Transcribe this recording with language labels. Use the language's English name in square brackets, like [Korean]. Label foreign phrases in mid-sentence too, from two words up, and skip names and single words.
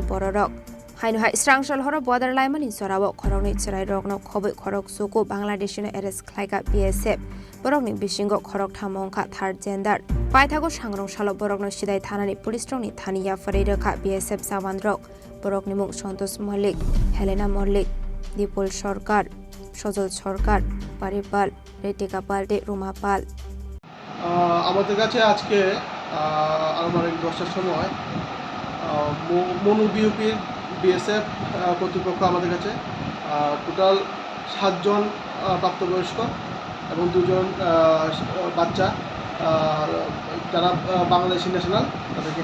[Kok Borok] बररक हाइनो हाइ स्रांसल हर बर्डार लाइमानि जराव खरंनि चिराय रगनो खबै खरक सुको बांलादेशिनो एरेस ख्लाइका BSF बरकनि बिसिंगो खरक थामंखा थार जेन्डार पाइथागो सांग्रं सालो बरकनो सिदाय थानानि पुलिस रंनि थानिया फरै रखा BSF जावान रक बरकनि मुं सन्तोष मल्लिक हेलेना मल्लिक दीपुल सरकार सजल सरकार पारिपाल रेटिका पाल्टे रुमा पाल [Bangla] আমাদের কাছে আজকে আনুমানিক 10টার সময় মনু বিউপির BSF কর্তৃপক্ষ আমাদের কাছে টোটাল 7 জন প্রাপ্তবয়স্ক এবং 2 জন বাচ্চা যারা বাংলাদেশি ন্যাশনাল তাদেরকে